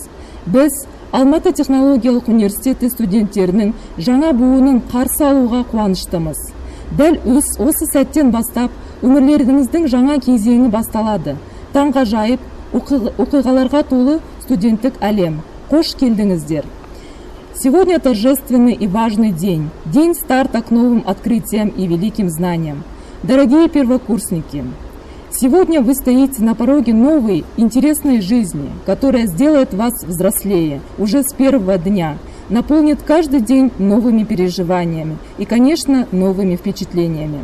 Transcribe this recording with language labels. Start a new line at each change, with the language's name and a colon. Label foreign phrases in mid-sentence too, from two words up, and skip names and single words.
Kazakh: Біз Алматы технологиялық университеті студенттерінің жаңа буынын қарсы алуға қуаныштымыз. Дәл осы сәттен бастап өмірлеріңіздің жаңа кезеңі басталады. Таңғажайып оқиғаларға толы студенттік әлем. Қош келдіңіздер.
Russian: Сегодня торжественный и важный день. День старта к новым открытиям и великим знаниям. Дорогие первокурсники, сегодня вы стоите на пороге новой, интересной жизни, которая сделает вас взрослее уже с первого дня, наполнит каждый день новыми переживаниями и, конечно, новыми впечатлениями.